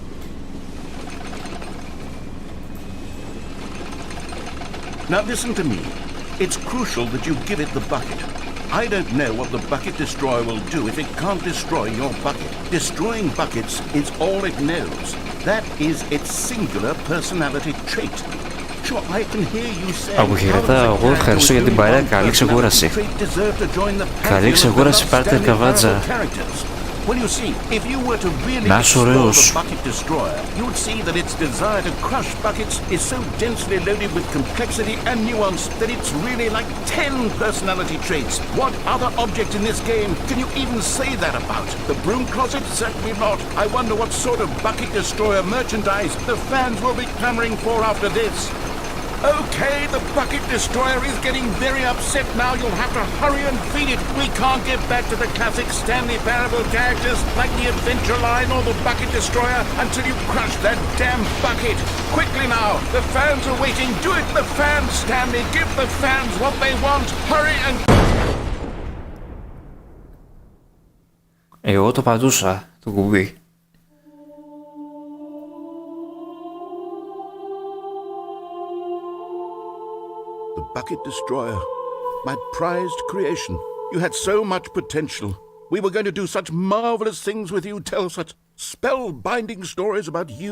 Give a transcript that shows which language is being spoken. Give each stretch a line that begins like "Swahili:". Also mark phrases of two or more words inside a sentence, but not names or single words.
English: Now listen to me. It's crucial that you give it the bucket. I don't know what the Bucket Destroyer will do if it can't destroy your bucket. Destroying buckets is all it knows. That is its singular personality trait.
Greek: Αποχαιρετά, εγώ ευχαριστώ για την παρέα. Καλή ξεκούραση. Καλή ξεκούραση, πάρτε καβάτζα. Να είσαι ωραίος.
English: You would see that its desire to crush buckets is so densely loaded with complexity and nuance that it's really like 10 personality traits. What other object in this game can you even say that about? The Broom Closet? Certainly not. I wonder what sort of Bucket Destroyer merchandise the fans will be clamoring for after this. Okay, the bucket destroyer is getting very upset now. You'll have to hurry and feed it. We can't get back to the classic Stanley Parable characters like the Adventure Line or the bucket destroyer until you crush that damn bucket. Quickly now, the fans are waiting. Do it, the fans, Stanley. Give the fans what they want. Hurry and...
Greek: Εγώ το πατούσα το κουμπί.
English: The bucket destroyer. My prized creation. You had so much potential. We were going to do such marvelous things with you, tell such spellbinding stories about you.